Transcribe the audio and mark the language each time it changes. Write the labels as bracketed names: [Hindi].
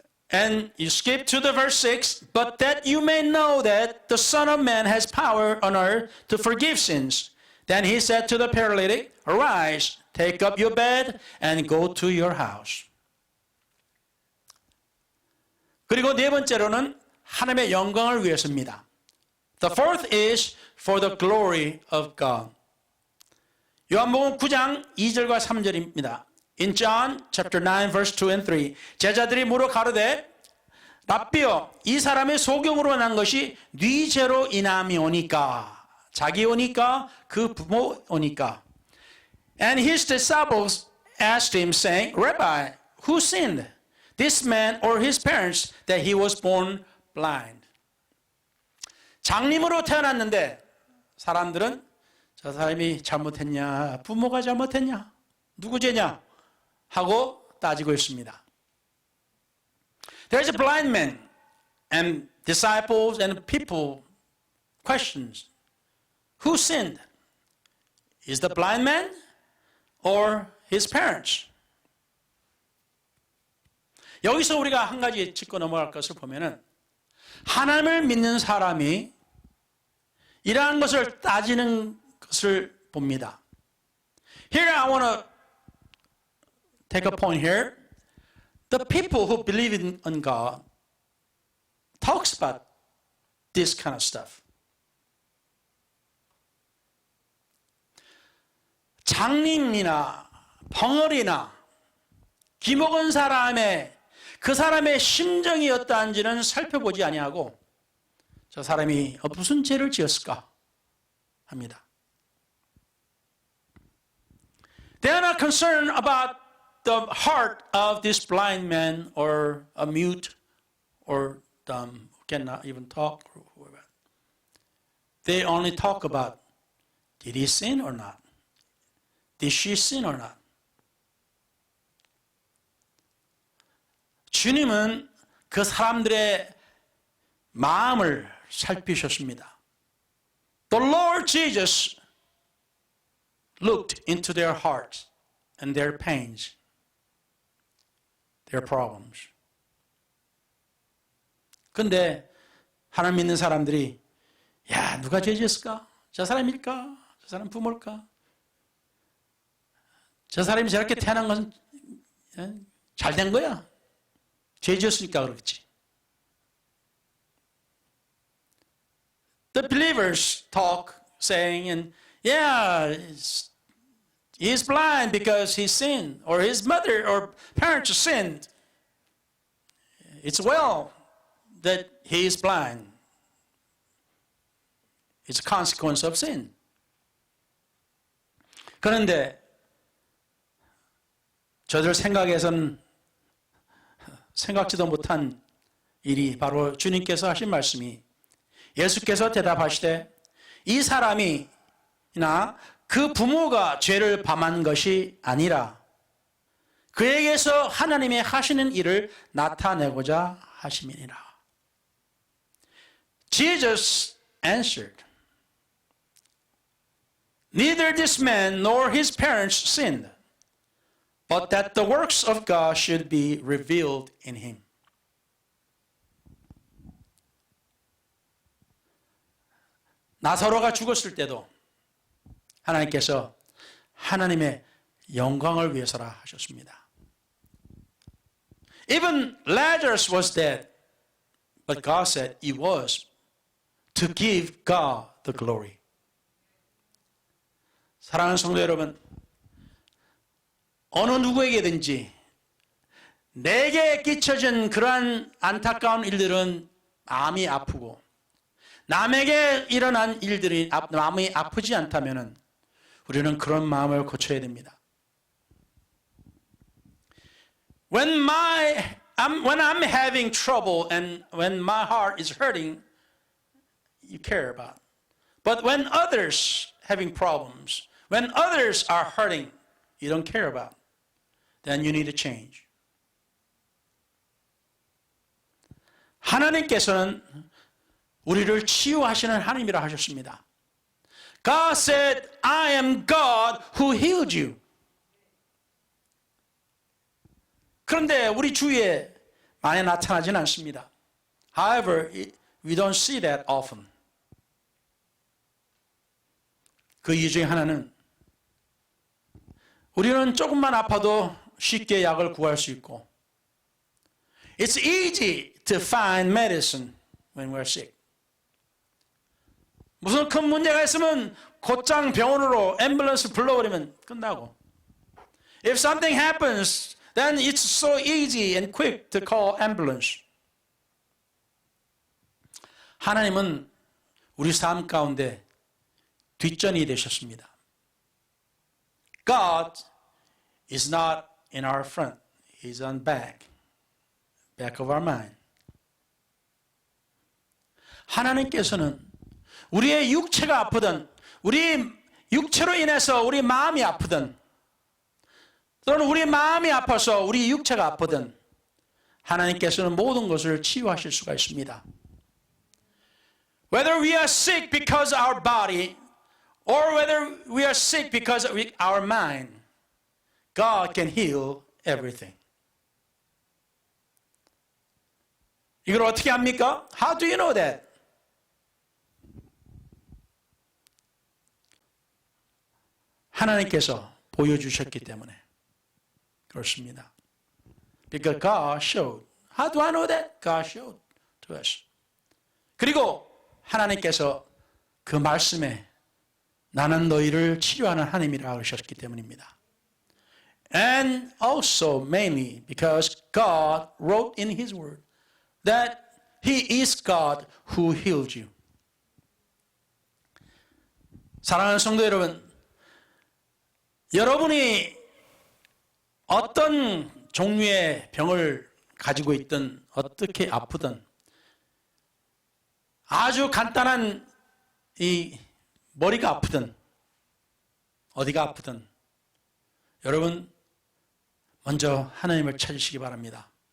[English] And you skip to the verse 6, but that you may know that the Son of Man has power on earth to forgive sins. Then he said to the paralytic, Arise, take up your bed, and go to your house. [Korean] 그리고 네 번째로는 하나님의 영광을 위해서입니다. [English] The fourth is for the glory of God. [Korean] 요한복음 9장 2절과 3절입니다. [English] In John chapter 9 verse 2 and 3 [Korean] 제자들이 물어 가로되 랍비여 이 사람의 소경으로 난 것이 네 죄로 인함이오니까 자기 오니까 그 부모 오니까 [English] And his disciples asked him saying Rabbi who sinned this man or his parents that he was born blind. [Korean] 장님으로 태어났는데 사람들은 저 사람이 잘못했냐 부모가 잘못했냐 누구 죄냐 하고 따지고 있습니다. [English] There's a blind man and disciples and people questions. Who sinned? Is the blind man or his parents? [Korean] 여기서 우리가 한 가지 짚고 넘어갈 것을 보면은 하나님을 믿는 사람이 이러한 것을 따지는 것을 봅니다. [English] Here I want to take a point here. The people who believe in God talks about this kind of stuff. [Korean] 장님이나 벙어리나 기먹은 사람의 그 사람의 심정이 어떠한지는 살펴보지 아니하고 저 사람이 무슨 죄를 지었을까 합니다. [English] They are not concerned about the heart of this blind man or a mute or dumb who cannot even talk. They only talk about did he sin or not? Did she sin or not? [Korean] 주님은 그 사람들의 마음을 살피셨습니다. [English] The Lord Jesus looked into their hearts and their pains, their problems. [Korean] 근데 하나님 믿는 사람들이 야, 누가 죄 지었을까? 저 사람일까? 저 사람 부모일까? 저 사람이 저렇게 태어난 건 잘 된 거야. 죄 지었으니까 그렇지. [English] The believers talk saying, and yeah, he's blind because he sinned, or his mother or parents sinned. It's well that he is blind. It's a consequence of sin. [Korean] 그런데 저들 생각에선 생각지도 못한 일이 바로 주님께서 하신 말씀이 예수께서 대답하시되 이 사람이나 그 부모가 죄를 범한 것이 아니라 그에게서 하나님의 하시는 일을 나타내고자 하심이니라. [English] Jesus answered, Neither this man nor his parents sinned, but that the works of God should be revealed in him. [Korean] 나사로가 죽었을 때도 하나님께서 하나님의 영광을 위해서라 하셨습니다. [English] Even Lazarus was dead, but God said he was to give God the glory. [Korean] 사랑하는 성도 여러분, 어느 누구에게든지 내게 끼쳐진 그러한 안타까운 일들은 마음이 아프고 남에게 일어난 일들이 마음이 아프지 않다면 우리는 그런 마음을 고쳐야 됩니다. [English] When I'm having trouble and when my heart is hurting, you care about. But when others having problems, when others are hurting, you don't care about. Then you need to change. [Korean] 하나님께서는 우리를 치유하시는 하나님이라 하셨습니다. [English] God said, I am God who healed you. [Korean] 그런데 우리 주위에 많이 나타나지는 않습니다. [English] However, we don't see that often. [Korean] 그 이유 중에 하나는 우리는 조금만 아파도 쉽게 약을 구할 수 있고 [English] It's easy to find medicine when we're sick. [Korean] 무슨 큰 문제가 있으면 곧장 병원으로 앰뷸런스 불러버리면 끝나고 [English] If something happens, then it's so easy and quick to call ambulance. [Korean] 하나님은 우리 삶 가운데 뒷전이 되셨습니다. [English] God is not in our front. He's on back of our mind. [Korean] 하나님께서는 우리의 육체가 아프든 우리 육체로 인해서 우리 마음이 아프든 또는 우리 마음이 아파서 우리 육체가 아프든 하나님께서는 모든 것을 치유하실 수가 있습니다. [English] Whether we are sick because our body or whether we are sick because of our mind, God can heal everything. [Korean] 이걸 어떻게 합니까? [English] How do you know that? [Korean] 하나님께서 보여주셨기 때문에 그렇습니다. [English] Because God showed. How do I know that? God showed to us. [Korean] 그리고 하나님께서 그 말씀에 나는 너희를 치료하는 하나님이라 그러셨기 때문입니다. [English] And also mainly because God wrote in His Word that He is God who healed you. [Korean] 사랑하는 성도 여러분, 여러분이 어떤 종류의 병을 가지고 있든 어떻게 아프든 아주 간단한 이 머리가 아프든 어디가 아프든 여러분 먼저 하나님을 찾으시기 바랍니다.